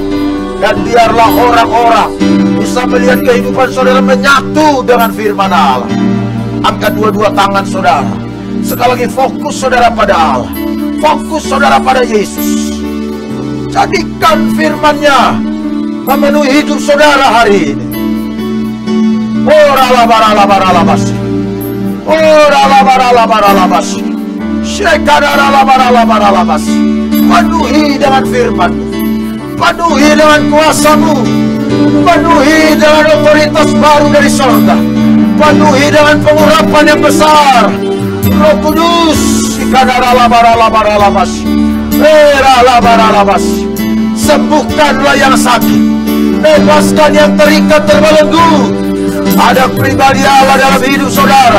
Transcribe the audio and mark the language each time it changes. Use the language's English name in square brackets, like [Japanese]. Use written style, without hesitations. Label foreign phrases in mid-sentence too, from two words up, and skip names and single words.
[Indonesian] Dan biarlah orang-orang bisa melihat kehidupan saudara menyatu dengan firman Allah. Angkat dua-dua tangan saudara, sekali lagi fokus saudara pada Allah, fokus saudara pada Yesus. Jadikan firman-Nya memenuhi hidup saudara hari ini. Ora la bara bas. Ora la bara bas. Shekara la bara bas. Penuhi dengan firman-Mu, penuhi dengan kuasa-Mu, penuhi dengan otoritas baru dari surga, penuhi dengan pengurapan yang besar. Roh Kudus, sembuhkanlah yang sakit, bebaskan yang terikat terbelenggu, Ada pribadi Allah dalam hidup saudara.